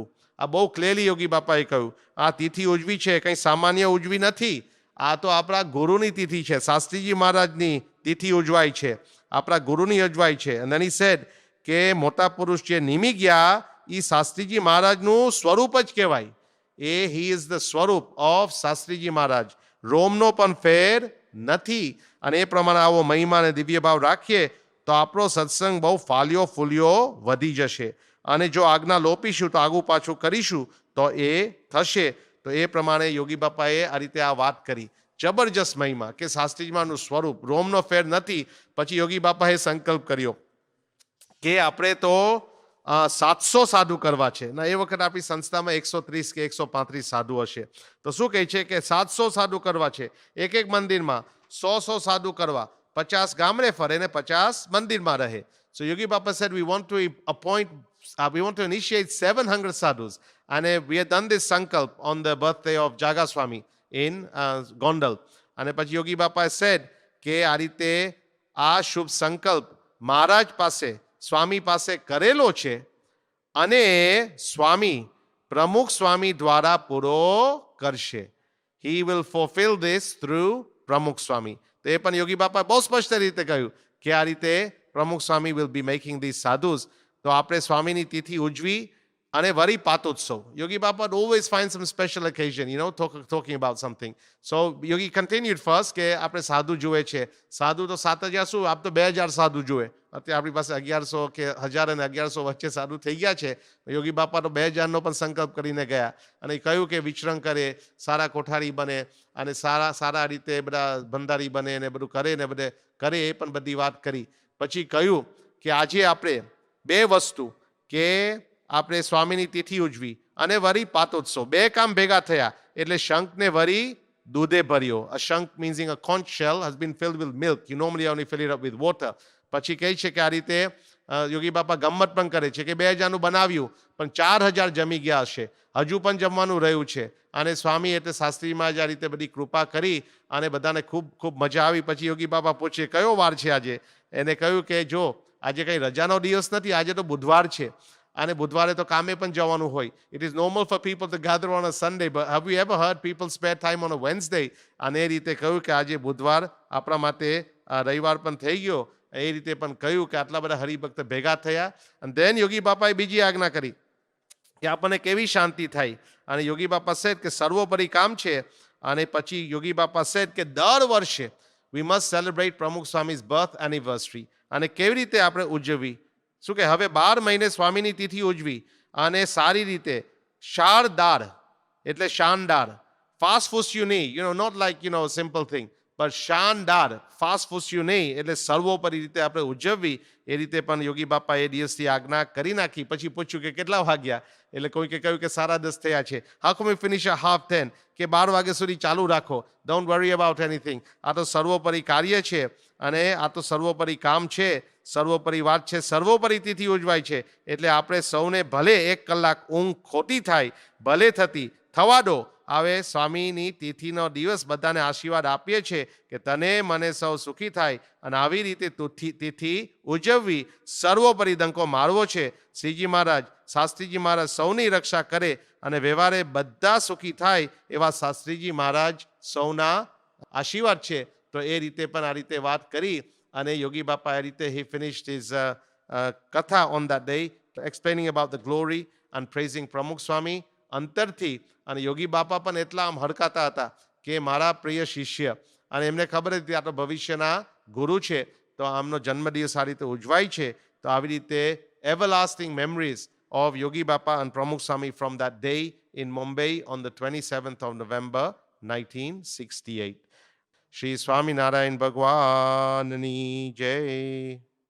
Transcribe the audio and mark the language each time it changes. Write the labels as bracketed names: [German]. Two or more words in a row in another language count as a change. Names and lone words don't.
[Gujarati] આ બહુ ક્લિયરલી યોગી બાપાએ કહ્યું. આ તિથિ ઉજવી છે, કંઈ સામાન્ય ઉજવી નથી. આ તો આપણા ગુરુની તિથિ છે, શાસ્ત્રીજી મહારાજની તિથિ ઉજવાય છે, આપણા ગુરુની ઉજવાય છે. અને એની સેડ કે મોટા પુરુષ જે નિમી ગયા એ શાસ્ત્રીજી મહારાજનું સ્વરૂપ જ કહેવાય. [English] he is the સ્વરૂપ ઓફ શાસ્ત્રીજી મહારાજ. [Gujarati] રોમનો પણ ફેર નથી. અને એ પ્રમાણે આવો મહિમા અને દિવ્ય ભાવ રાખીએ તો આપણો સત્સંગ બહુ ફાલ્યો ફૂલ્યો વધી જશે. અને જો આજ્ઞા લોપીશું તો આગું પાછું કરીશું તો એ થશે. તો એ પ્રમાણે યોગી બાપાએ આ રીતે આ વાત કરી. જબરજસ્ત મહિમા કે શાસ્ત્રીજીમાંનું સ્વરૂપ, રોમનો ફેર નથી. પછી યોગી બાપાએ સંકલ્પ કર્યો કે આપણે તો 700 સાધુ કરવા છે. ના, એ વખત આપણી સંસ્થામાં 130 કે 135 સાધુ હશે. તો શું કહે છે કે 700 સાધુ કરવા છે. એક એક મંદિરમાં 100 સાધુ કરવા, 50 ગામડે ફરે ને 50 મંદિરમાં રહે. [English] So Yogi Baba said we want to appoint we want to initiate 700 sadhus. And we have done this sankalp on the birthday of Jaga Swami in Gondal. [Gujarati] And પછી યોગી બાપાએ said કે આ રીતે આ શુભ સંકલ્પ મહારાજ પાસે સ્વામી પાસે કરેલો છે અને સ્વામી પ્રમુખ સ્વામી દ્વારા પૂરો કરશે. [English] He will fulfill this through Pramukh Swami. [Gujarati] તો એ પણ યોગી બાપાએ બહુ સ્પષ્ટ રીતે કહ્યું કે આ રીતે પ્રમુખ સ્વામી [English] will be making these sadhus. [Gujarati] તો આપણે સ્વામીની તિથિ ઉજવી અને વરી પાતોત્સવ. [English] Yogi Baba would always find some special occasion, talking about something. So Yogi continued first [Gujarati] કે આપણે સાધુ જુએ છે. સાધુ તો 7,000 શું, આપ તો 2,000 સાધુ જુએ. અત્યારે આપણી પાસે 1,100 કે 1,000 અને 1,100 વચ્ચે સાધુ થઈ ગયા છે. યોગી બાપા તો 2,000નો પણ સંકલ્પ કરીને ગયા અને કહ્યું કે વિચરણ કરે, સારા કોઠારી બને અને સારા રીતે બધા બંધારી બને ને બધું કરે ને બધે કરે, એ પણ બધી વાત કરી. પછી કહ્યું કે આજે આપણે બે વસ્તુ કે આપણે સ્વામીની તિથિ ઉજવી અને વરી પાતોત્સવ, બે કામ ભેગા થયા એટલે શંખને વરી દૂધે ભર્યો. [English] A shank meaning a conch shell has been filled with milk. You normally only fill it up with water. [Gujarati] પછી કહે છે કે આ રીતે યોગી બાપા ગમ્મત પણ કરે છે કે 2,000નું બનાવ્યું પણ 4,000 જમી ગયા હશે, હજુ પણ જમવાનું રહ્યું છે. અને સ્વામી એટલે શાસ્ત્રીમાં જ આ રીતે બધી કૃપા કરી અને બધાને ખૂબ ખૂબ મજા આવી. પછી યોગી બાપા પૂછે કયો વાર છે આજે? એને કહ્યું કે જો આજે કંઈ રજાનો દિવસ નથી, આજે તો બુધવાર છે અને બુધવારે તો કામે પણ જવાનું હોય. [English] It is normal for people to gather on a Sunday, but have you ever heard people spare time on a Wednesday? [Gujarati] અને એ રીતે કહ્યું કે આજે બુધવાર આપણા માટે રવિવાર પણ થઈ ગયો. એ રીતે પણ કહ્યું કે આટલા બધા હરિભક્ત ભેગા થયા. અને then યોગી બાપાએ બીજી આજ્ઞા કરી કે આપણને કેવી શાંતિ થાય. અને યોગી બાપા said કે સર્વોપરી કામ છે. અને પછી યોગી બાપા said કે દર વર્ષે [English] we must celebrate Pramukh Swami's birth anniversary. [Gujarati] અને કેવી રીતે આપણે ઉજવવી? શું કે હવે 12 મહિને સ્વામીની તિથિ ઉજવી અને સારી રીતે શારદાર એટલે શાનદાર, ફાસ્ટ ફૂસ્યું નહીં, [English] not like simple thing, but [Gujarati] શાનદાર, ફાસ્ટ ફૂસ્યું નહીં એટલે સર્વોપરી રીતે આપણે ઉજવવી. એ રીતે પણ યોગી બાપા એ દિવસથી આજ્ઞા કરી નાખી. પછી પૂછ્યું કે કેટલા વાગ્યા? એટલે કોઈકે કહ્યું કે 10:30 થયા છે. [English] How come we finish at 10:30? [Gujarati] કે 12 વાગ્યા સુધી ચાલુ રાખો. [English] Don't worry about anything. [Gujarati] આ તો સર્વોપરી કાર્ય છે અને આ તો સર્વોપરી કામ છે, સર્વોપરી વાત છે, સર્વોપરી તિથિ ઉજવાય છે. એટલે આપણે સૌને ભલે 1 કલાક ઊંઘ ખોટી થાય, ભલે થવા દો. હવે સ્વામીની તિથિનો દિવસ બધાને આશીર્વાદ આપીએ છીએ કે તને મને સૌ સુખી થાય અને આવી રીતે તિથિ ઉજવવી, સર્વોપરી ડંકો મારવો છે. શ્રીજી મહારાજ, શાસ્ત્રીજી મહારાજ સૌની રક્ષા કરે અને વ્યવહારે બધા સુખી થાય એવા શાસ્ત્રીજી મહારાજ સૌના આશીર્વાદ છે. તો એ રીતે પણ આ રીતે [English] વાત કરી અને યોગી બાપા આ રીતે he finished his katha on that day, explaining about the glory and praising Pramukh Swami અંતરથી. [Gujarati] અને યોગી બાપા પણ એટલા આમ હડકાતા હતા કે મારા પ્રિય શિષ્ય, અને એમને ખબર હતી આ તો ભવિષ્યના ગુરુ છે, તો આમનો જન્મદિવસ આ રીતે ઉજવાય છે. તો આવી રીતે [English] everlasting memories of Yogi Bapa and Pramukh Swami from that day in Mumbai on the 27th of November 1968. [Gujarati] શ્રી સ્વામી નારાયણ ભગવાનની જય.